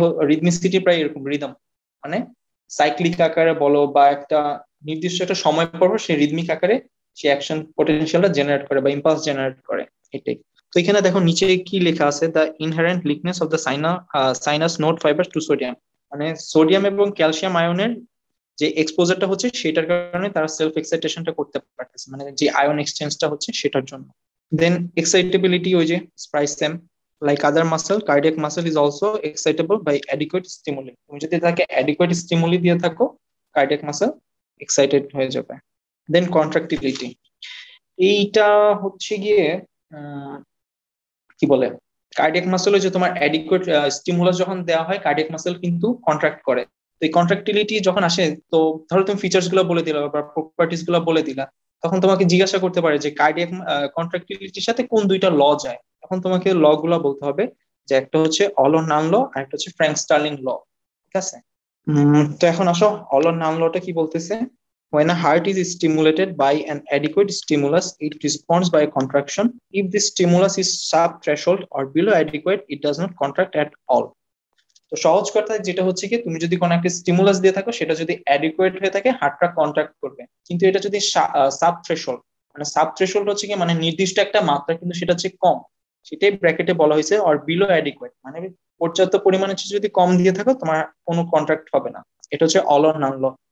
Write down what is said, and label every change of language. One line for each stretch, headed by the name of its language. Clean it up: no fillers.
Bangla: Rhythmicity প্রায় এরকম rhythm, মানে সাইক্লিক আকারে বলো বা একটা নির্দিষ্ট একটা সময় পর সে রিদমিক আকারে সে অ্যাকশন পটেনশিয়ালটা জেনারেট করে বা ইম্পালস জেনারেট করে, এটাই। তো এখানে দেখো নিচে কি লেখা আছে,
English: the inherent leakiness of the sinus node fibre to sodium,
Bangla: মানে সোডিয়াম এবং ক্যালসিয়াম আয়নের যে এক্সপোজারটা হচ্ছে সেটার কারণে তারা সেলফ এক্সাইটেশনটা করতে পারতেছে, মানে যে আয়ন এক্সচেঞ্জটা হচ্ছে সেটার জন্য।
English: then excitability,
Bangla: ওই যে
English: Price same, like other muscle, cardiac muscle is also excitable by adequate stimuli.
Bangla: তুমি যদি তাকে adequate stimuli দিয়ে থাকো, cardiac muscle excited হয়ে যাবে। দেন কন্ট্রাক্টিলিটি, এইটা হচ্ছে গিয়ে কি বলে, কার্ডিয়াক মাসেলে যে তোমার অ্যাডিকুয়েট স্টিমুলাস যখন দেওয়া হয় কার্ডিয়াক মাসেল কিন্তু কন্ট্রাক্ট করে। তো এই কন্ট্রাক্টিলিটি যখন আসে, তো ধরো তুমি ফিচার্স গুলো বলে দিলা বা প্রপার্টিস গুলো বলে দিলা, তখন তোমাকে জিজ্ঞাসা করতে পারে যে কার্ডিয়াক কন্ট্রাক্টিলিটির সাথে কোন দুইটা ল যায়, তখন তোমাকে ল গুলা বলতে হবে, যে একটা হচ্ছে অলো নান ল আর একটা হচ্ছে ফ্র্যাঙ্ক স্টার্লিং ল। ঠিক আছে? তো এখন আসো অলো নান লটা কি বলতেছে।
English: When a heart is stimulated by an adequate stimulus, it responds by a contraction. If the stimulus is sub-threshold or below adequate, it does not contract at all.
Bangla: তো সহজ কথায় যেটা হচ্ছে কি, তুমি যদি কোনো একটা স্টিমুলাস দিয়ে থাকো, সেটা যদি অ্যাডিকুয়েট হয়ে থাকে হার্টটা কন্ট্রাক্ট করবে, কিন্তু এটা যদি সাব-থ্রেশোল্ড, মানে সাব-থ্রেশোল্ড হচ্ছে কি মানে নির্দিষ্ট একটা মাত্রা কিন্তু সেটা হচ্ছে কম, সেটাই ব্র্যাকেটে বলা হয়েছে, আর বিলো অ্যাডিকুয়েট মানে পর্যাপ্ত পরিমাণে যদি কম দিয়ে থাকো তোমার কোনো কন্ট্রাক্ট হবে না। এটা হচ্ছে অল অর নান ল।